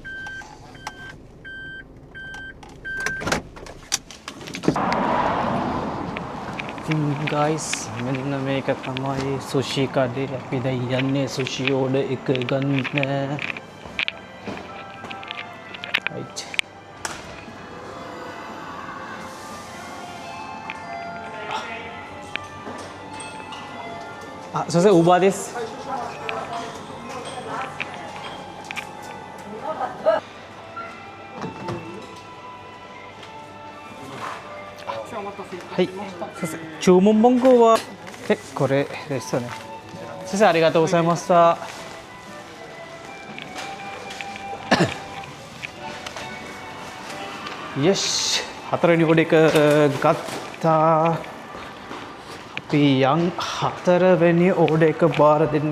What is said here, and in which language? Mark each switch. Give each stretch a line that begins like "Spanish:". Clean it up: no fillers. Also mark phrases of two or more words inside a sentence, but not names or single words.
Sinhala: ඉතින් guys මෙන්න මේක තමයි සුෂි කඩේ. අපි දැන් යන්නේ සුෂි ඕඩර් එක ගන්න. right.
Japanese: そしてオーバーです。はい、先生、注文番号はこれですよね。先生、ありがとうございました。
Sinhala: よし、හතරවෙනි ඕඩර් එක ගත්තා. අපි යන් හතරවෙනි ඕඩර් එක බාර දෙන්න.